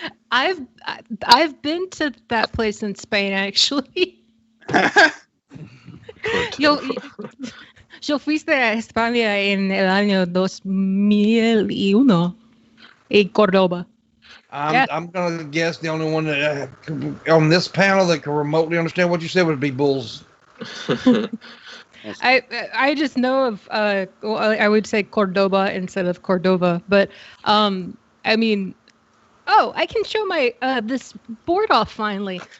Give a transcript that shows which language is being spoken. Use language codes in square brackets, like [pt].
[en] I've been to that place in Spain actually. [es] Yo fuiste a España en el año 2001 en Córdoba. [en] I'm gonna guess the only one that on this panel that can remotely understand what you said would be Bulls. I just know of I would say Cordoba instead of Cordova, but I mean, I can show my this board off finally.